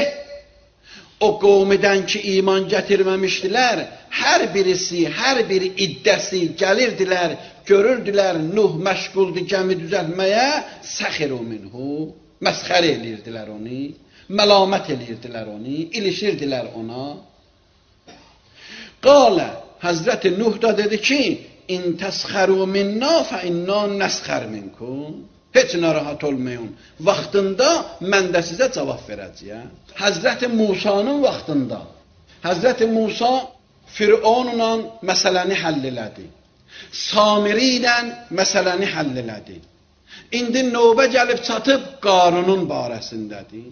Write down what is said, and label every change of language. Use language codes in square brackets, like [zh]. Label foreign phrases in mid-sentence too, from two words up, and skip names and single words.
[az] O qovmidən ki, iman gətirməmişdilər, hər birisi, hər bir iddəsi gəlirdilər, görürdülər, Nuh məşğuldur gəmi düzəltməyə, [ar] سخروا منه, [az] məsxərə edirdilər onu, məlamət edirdilər onu, ilişirdilər ona. Qalə, Həzrəti Nuh da dedi ki, [ar] إن تسخروا منا فإنا نسخر منكم. [az] Heç narahat olmayın. Vaxtında mən də sizə cavab verəcəyəm. Həzrəti Musanın vaxtında Həzrəti Musa Fironla məsələni həll elədi. Samiri ilə məsələni həll elədi. İndi növbə gəlib çatıb Qarunun barəsindədir.